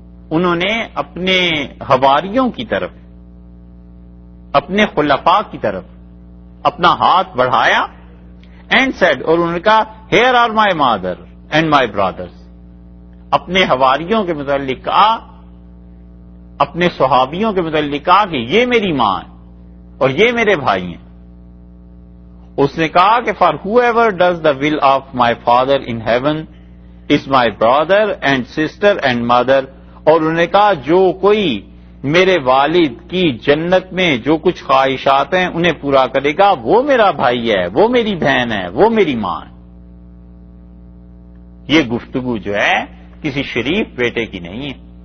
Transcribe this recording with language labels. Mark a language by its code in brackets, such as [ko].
[ur] انہوں نے اپنے حواریوں کی طرف، اپنے خلفاء کی طرف اپنا ہاتھ بڑھایا. [en] and said، [ur] اور انہوں نے کہا [en] here are my mother and my brothers. [ur] اپنے حواریوں کے متعلق کہا، اپنے صحابیوں کے متعلق کہا کہ یہ میری ماں ہے اور یہ میرے بھائی ہیں. اس نے کہا کہ [en] for whoever does the will of my father in heaven is my brother and sister and mother. [ur] اور انہوں نے کہا جو کوئی میرے والد کی جنت میں جو کچھ خواہشات ہیں انہیں پورا کرے گا وہ میرا بھائی ہے، وہ میری بہن ہے، وہ میری ماں ہے. یہ گفتگو جو ہے کسی شریف بیٹے کی نہیں ہے.